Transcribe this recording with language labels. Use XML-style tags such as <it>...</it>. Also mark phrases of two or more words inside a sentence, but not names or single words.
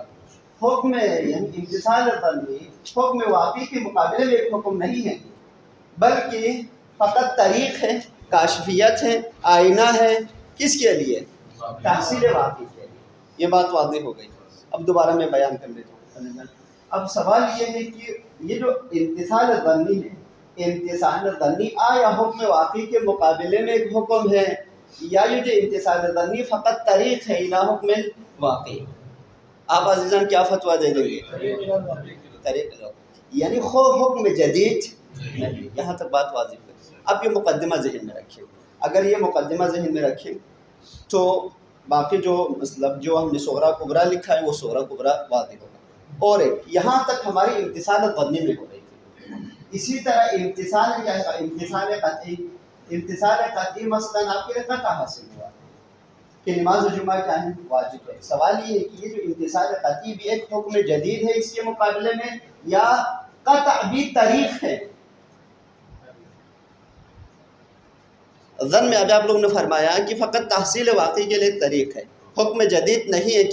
<ur>حکم یعنی امتثال ظنی حکم واقعی کے مقابلے میں ایک حکم نہیں ہے، بلکہ فقط طریق ہے، کاشفیت ہے، آئینہ ہے، کس کے لیے؟ تحصیل واقعی کے لیے۔ یہ بات واضح ہو گئی۔ اب دوبارہ میں بیان کر لیتا ہوں۔ اب سوال یہ ہے کہ یہ جو امتثال ظنی ہے، امتثال ظنی آیا حکم واقعی کے مقابلے میں ایک حکم ہے، یا یہ جو امتثال ظنی فقط طریق ہے الى حکم واقعی؟ آپ عزیزان کیا فتویٰ دے دیں گے؟ طریق یعنی حکم جدید نہیں۔ یہاں تک بات واضح ہے۔ اب یہ مقدمہ ذہن میں رکھیں، اگر یہ مقدمہ ذہن میں رکھیں تو باقی جو مطلب جو ہم نے صغریٰ کبریٰ لکھا ہے وہ صغریٰ کبریٰ واضح ہوگا۔ اور ایک یہاں تک ہماری امتثال ظنی میں ہو رہی تھی، اسی طرح امتثال کیا ہے؟ امتثال قطعی۔ امتثال قطعی مثلاً آپ کے لیے قطع حاصل ہوا کہ نماز جمعہ کیا ہے؟ واجب ہے۔ سوال یہ ہے کہ یہ جو امتثال قطعی بھی ایک حکم جدید ہے اس کے مقابلے میں، یا قطع بھی طریق ہے؟ ظن میں ابھی آپ لوگوں نے فرمایا کہ فقط تحصیل واقعی کے لیے طریق ہے، حکم جدید نہیں ہے۔</ur>